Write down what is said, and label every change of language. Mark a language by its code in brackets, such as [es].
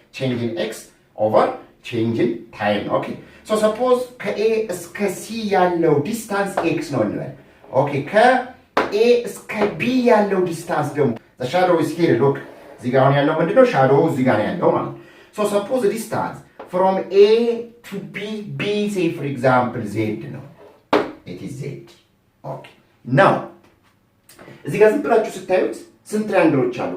[en] Changing x over changing time. Okay. So suppose [am] ከA እስከ C ያለው ዲስታንስ x ነው እንበል. [en] Okay. [am] ከA እስከ B ያለው ዲስታንስ ደግሞ [en] the shadow is here. Look. [am] እዚህ ጋር ያለው ምንድነው? shadow እዚህ ጋር ያለው ማለት. [en] So suppose the distance from A to B say for example z ነው. It is z. Okay. Now [am] እዚህ ጋር ዝም ብላችሁ ስታዩት ስንት ትራያንግሎች አሉ?